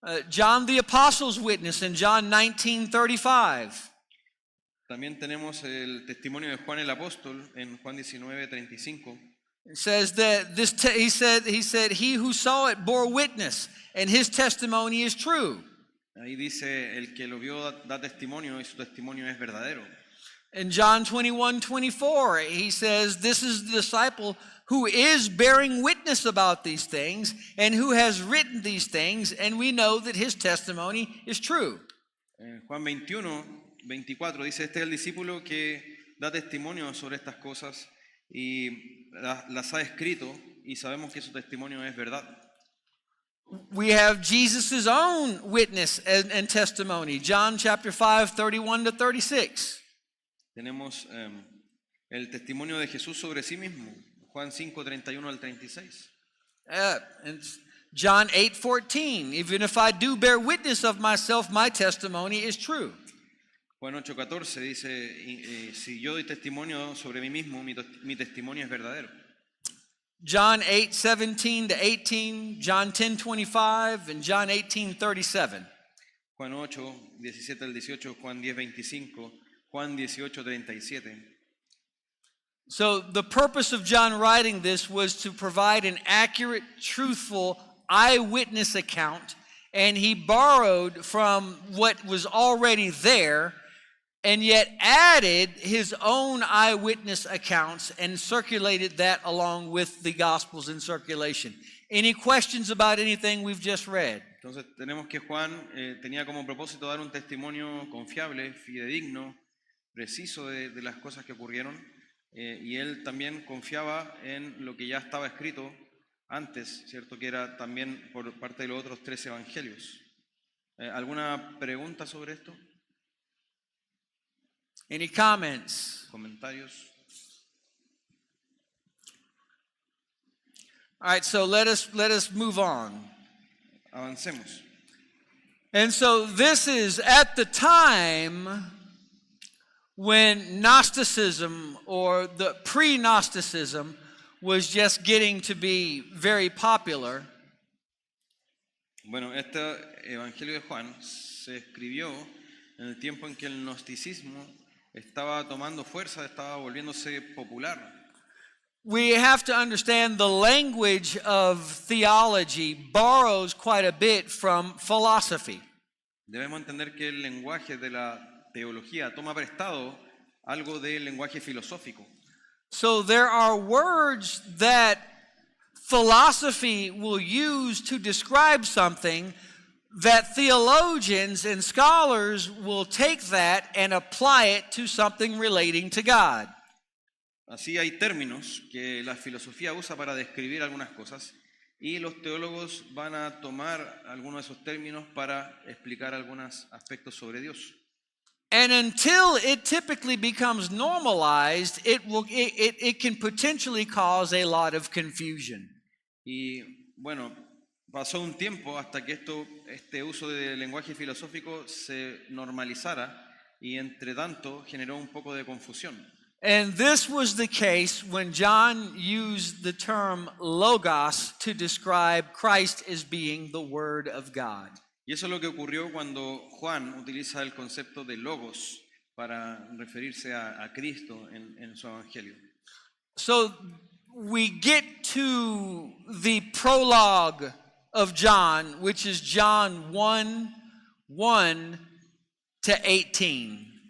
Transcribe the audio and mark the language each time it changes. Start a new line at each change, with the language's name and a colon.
English: John the Apostle's witness in John 19:35.
Spanish: También tenemos el testimonio de Juan el Apóstol en Juan 19:35.
English: It says that he said he who saw it bore witness, and his testimony is true.
Spanish: Ahí dice, el que lo vio da testimonio y su testimonio es verdadero.
English: In John 21:24, he says, this is the disciple who is bearing witness about these things and who has written these things, and we know that his testimony is true.
Spanish: En Juan 21:24 dice, este es el discípulo que da testimonio sobre estas cosas y las ha escrito y sabemos que su testimonio es verdad.
English: We have Jesus' own witness and testimony. John chapter 5:31-36.
Spanish: Tenemos el testimonio de Jesús sobre sí mismo, Juan 5:31 al 36.
English: And John 8:14, even if I do bear witness of myself, my testimony is true.
Spanish: Juan 8:14 dice, si yo doy testimonio sobre mí mismo, mi testimonio es verdadero.
English: John 8:17-18, John 10:25, and John 18:37.
Spanish: Juan 8:17 al 18, Juan 10:25, Juan 18:37.
English: So the purpose of John writing this was to provide an accurate, truthful eyewitness account, and he borrowed from what was already there and yet added his own eyewitness accounts and circulated that along with the Gospels in circulation. Any questions about anything we've just read?
Spanish: Entonces tenemos que Juan tenía como propósito dar un testimonio confiable, fidedigno, preciso de las cosas que ocurrieron, y él también confiaba en lo que ya estaba escrito antes, ¿cierto? Que era también por parte de los otros 3 evangelios. ¿Alguna pregunta sobre esto?
English: Any comments?
Spanish: ¿Comentarios?
English: All right, so let us move on.
Spanish: Avancemos.
English: And so this is at the time when Gnosticism or the pre-Gnosticism was just getting to be very popular.
Spanish: Bueno, este Evangelio de Juan se escribió en el tiempo en que el gnosticismo estaba tomando fuerza, estaba volviéndose popular.
English: We have to understand the language of theology borrows quite a bit from philosophy.
Spanish: Debemos entender que el lenguaje de la teología toma prestado algo del lenguaje filosófico.
English: So there are words that philosophy will use to describe something that theologians and scholars will take that and apply it to something relating to God.
Spanish: Así hay términos que la filosofía usa para describir algunas cosas y los teólogos van a tomar algunos de esos términos para explicar algunos aspectos sobre Dios.
English: And until it typically becomes normalized, it can potentially cause a lot of confusion.
Spanish: Y bueno, pasó un tiempo hasta que este uso del lenguaje filosófico se normalizara y entre tanto generó un poco de confusión.
English: And this was the case when John used the term logos to describe Christ as being the Word of God.
Spanish: Y eso es lo que ocurrió cuando Juan utiliza el concepto de logos para referirse a Cristo en su evangelio.
English: So we get to the prologue of John, which is John 1:1 to 18.